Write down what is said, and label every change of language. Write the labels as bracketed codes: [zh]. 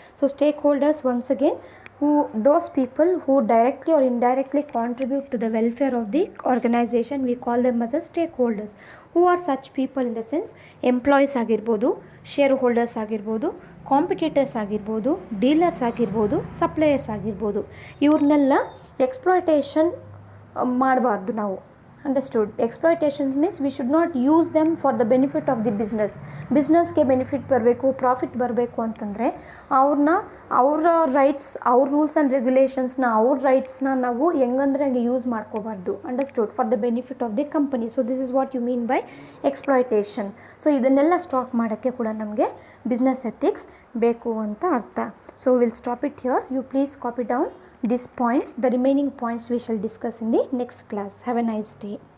[en] So stakeholders, once again, those people who directly or indirectly contribute to the welfare of the organization, we call them as a stakeholders. Who are such people in the sense employees ಆಗಿರ್ಬೋದು, shareholders ಆಗಿರ್ಬೋದು, competitors ಆಗಿರ್ಬೋದು, dealers ಆಗಿರ್ಬೋದು, suppliers ಆಗಿರ್ಬೋದು. [kn] ಇವ್ರನ್ನೆಲ್ಲ exploitation ಮಾಡಬಾರ್ದು ನಾವು. Understood. [en] exploitation means we should not use them for the benefit of the [kn] ಬಿಸ್ನೆಸ್ಗೆ benefit ಬರಬೇಕು, profit ಬರಬೇಕು ಅಂತಂದರೆ ಅವರ ರೈಟ್ಸ್, ಅವ್ರ ರೂಲ್ಸ್ ಆ್ಯಂಡ್ ರೆಗ್ಯುಲೇಷನ್ಸ್ನ, ಅವ್ರ ರೈಟ್ಸ್ನ ನಾವು ಹೆಂಗಂದರೆ ಹಂಗೆ ಯೂಸ್ ಮಾಡ್ಕೋಬಾರ್ದು. Understood. [en] For the benefit of the company. So this is what you mean by exploitation. [kn] So ಇದನ್ನೆಲ್ಲ ಸ್ಟಾಪ್ ಮಾಡೋಕ್ಕೆ ಕೂಡ ನಮಗೆ ಬಿಸ್ನೆಸ್ ಎಥಿಕ್ಸ್ ಬೇಕು ಅಂತ ಅರ್ಥ. [en] So will stop it here. You please copy down these points. The remaining points we shall discuss in the next class. Have a nice day.